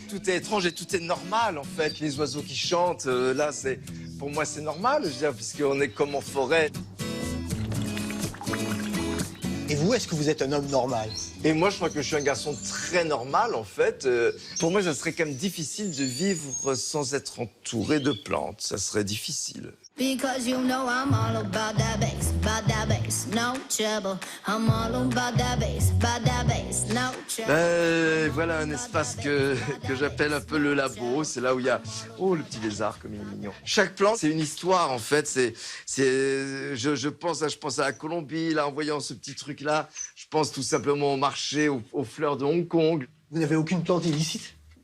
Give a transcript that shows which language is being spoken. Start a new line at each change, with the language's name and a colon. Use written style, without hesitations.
French: Tout est étrange et tout est normal, en fait. Les oiseaux qui chantent, là, pour moi, c'est normal, je veux dire, puisqu'on est comme en forêt. Et vous, est-ce que vous êtes un homme normal? Et moi, je crois que je suis un garçon très normal, en fait. Pour moi, ça serait quand même difficile de vivre sans être entouré de plantes. Ça serait difficile.
English: Because you know I'm all about that bass, no trouble. I'm all about that bass, no trouble.
French: Voilà un espace que j'appelle un peu le labo. C'est là où il y a... Oh, le petit lézard, comme il est mignon. Chaque plante, c'est une histoire, en fait. Je pense à la Colombie, là, en voyant ce petit truc-là. Je pense tout simplement au marché, aux fleurs de Hong Kong. Vous n'avez aucune plante illicite?